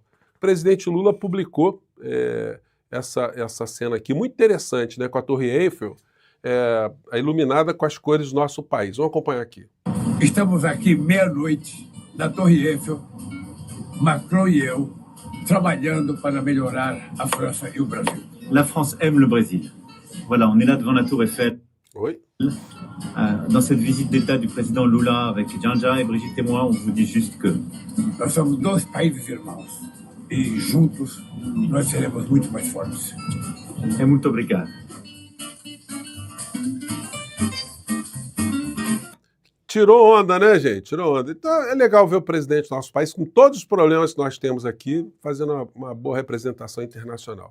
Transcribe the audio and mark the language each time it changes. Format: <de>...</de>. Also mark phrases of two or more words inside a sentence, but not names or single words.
<pt>O presidente Lula publicou essa cena aqui, muito interessante, né, com a Torre Eiffel, iluminada com as cores do nosso país. Vamos acompanhar aqui. Estamos aqui meia-noite na Torre Eiffel, Macron e eu, trabalhando para melhorar a França e o Brasil.</pt> <fr>La France aime le Brésil. Voilà, on est là devant la Tour Eiffel. Oui. Dans cette visite d'État du président Lula avec Janja et Brigitte et moi, on vous dit juste que...</fr> <pt>Nós somos dois países irmãos e juntos nós seremos muito mais fortes. É muito obrigado. Tirou onda, né, gente? Tirou onda. Então é legal ver o presidente do nosso país, com todos os problemas que nós temos aqui, fazendo uma boa representação internacional.</pt>